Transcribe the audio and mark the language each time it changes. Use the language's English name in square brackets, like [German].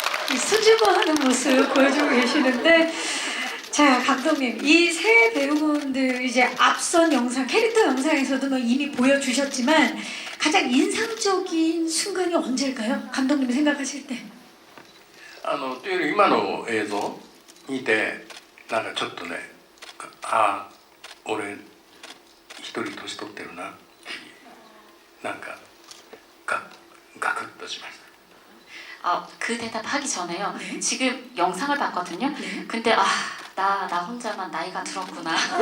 [Korean] 이 수줍어하는 모습 보여주고 계시는데, 자, 감독님, 이 세 배우분들 이제 앞선 영상, 캐릭터 영상에서도 이미 보여주셨지만 가장 인상적인 순간이 언제일까요? 감독님이 생각하실 때. [Japanese] というより今の映像見てなんかちょっとね、ああ俺一人年取ってるなっていうなんかガクッとしました。 [Korean] 그 대답하기 전에요. 지금 영상을 봤거든요. 근데 나 혼자만 나이가 들었구나.